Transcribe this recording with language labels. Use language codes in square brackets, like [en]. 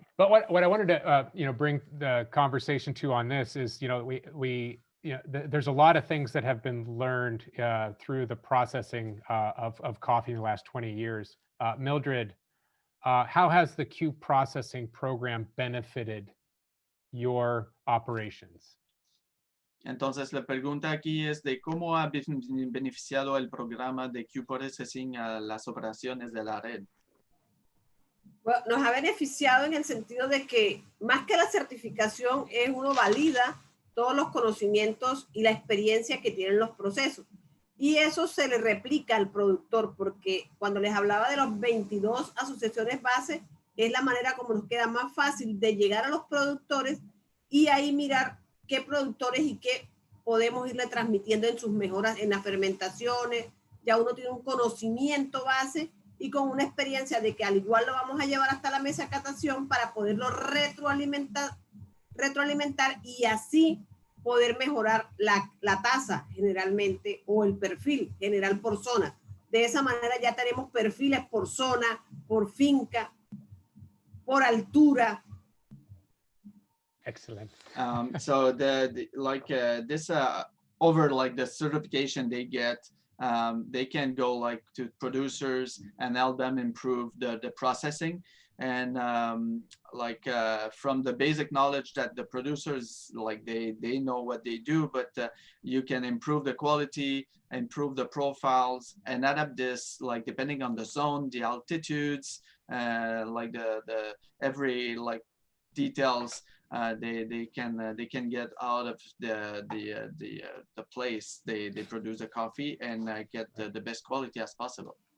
[en] But what I wanted to bring the conversation to on this is there's a lot of things that have been learned through the processing of coffee in the last 20 years. Mildred, how has the Q processing program benefited your operations? [es] Entonces, la pregunta aquí es de cómo ha beneficiado el programa de Q processing a las operaciones de la red. Bueno, nos ha beneficiado en el sentido de que más que la certificación uno valida todos los conocimientos y la experiencia que tienen los procesos. Y eso se le replica al productor, porque cuando les hablaba de los 22 asociaciones base, es la manera como nos queda más fácil de llegar a los productores y ahí mirar qué productores y qué podemos irle transmitiendo en sus mejoras, en las fermentaciones. Ya uno tiene un conocimiento base y con una experiencia de que al igual lo vamos a llevar hasta la mesa de catación para poderlo retroalimentar y así poder mejorar la tasa generalmente o el perfil general por zona. De esa manera ya tenemos perfiles por zona, por finca, por altura. [en] Excellent. So over the certification they get, they can go to producers and help them improve the processing. And from the basic knowledge that the producers they know what they do, but you can improve the quality, improve the profiles, and adapt this depending on the zone, the altitudes, the every details they can get out of the place they produce the coffee and get the best quality as possible.